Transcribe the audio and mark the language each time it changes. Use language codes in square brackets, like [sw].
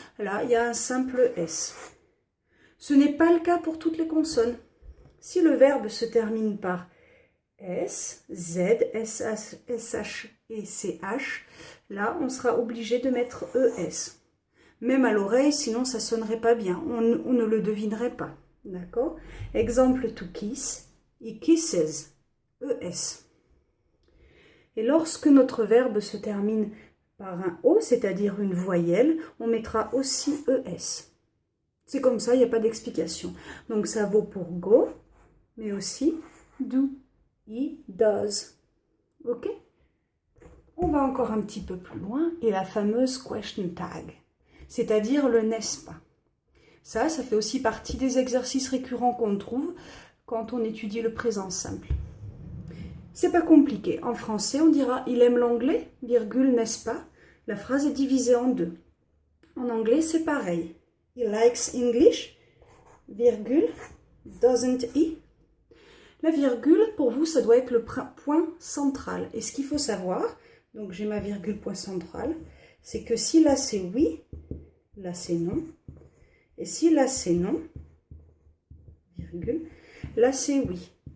[fr] Là, il y a un simple S. Ce n'est pas le cas pour toutes les consonnes. Si le verbe se termine par S, Z, SH, SH et CH, là, on sera obligé de mettre ES. Même à l'oreille, sinon ça sonnerait pas bien. On ne le devinerait pas. D'accord? Exemple [en] to kiss, he kisses, [fr] ES. Et lorsque notre verbe se termine par un O, c'est-à-dire une voyelle, on mettra aussi ES. C'est comme ça, il n'y a pas d'explication. Donc ça vaut pour go, mais aussi do, he does. Ok? On va encore un petit peu plus loin, et la fameuse question tag, c'est-à-dire le n'est-ce pas. Ça fait aussi partie des exercices récurrents qu'on trouve quand on étudie le présent simple. C'est pas compliqué. En français, on dira « il aime l'anglais, virgule, n'est-ce pas ?» La phrase est divisée en deux. En anglais, c'est pareil. [en] « He likes English, virgule, doesn't he ?» [fr] La virgule, pour vous, ça doit être le point central. Et ce qu'il faut savoir, donc j'ai ma virgule point central, c'est que si là c'est oui, là c'est non. Et si là c'est non, virgule, là c'est oui.